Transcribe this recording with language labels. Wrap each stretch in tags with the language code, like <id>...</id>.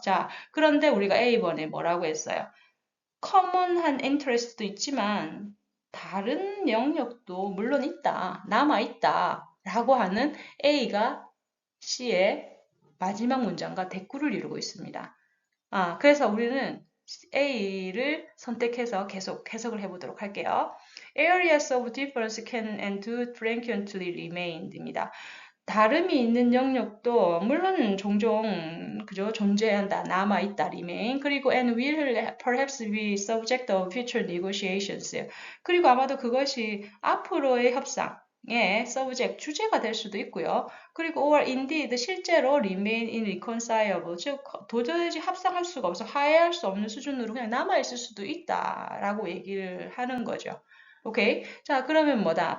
<ko>자, 그런데 우리가 A번에 뭐라고 했어요?</ko> <en>common한 interest도</en> <ko>있지만, 다른 영역도 물론 있다, 남아있다, 라고 하는 A가 C의 마지막 문장과 대꾸를 이루고 있습니다. 그래서 우리는 A를 선택해서 계속 해석을 해보도록 할게요.</ko> <en>Areas of difference can and do frequently remain입니다.</en> <ko>다름이 있는 영역도 물론 종종 그죠 존재한다, 남아 있다, remain.</ko> <en>그리고 and will perhaps be subject of future negotiations.</en> <ko>그리고 아마도 그것이 앞으로의 협상의 subject 주제가 될 수도 있고요. 그리고 or indeed 실제로</ko> <en>remain irreconcilable,</en> <ko>즉 도저히 합상할 수가 없어 화해할 수 없는 수준으로 그냥 남아 있을 수도 있다라고 얘기를 하는 거죠. 오케이. 자, 그러면 뭐다?</ko>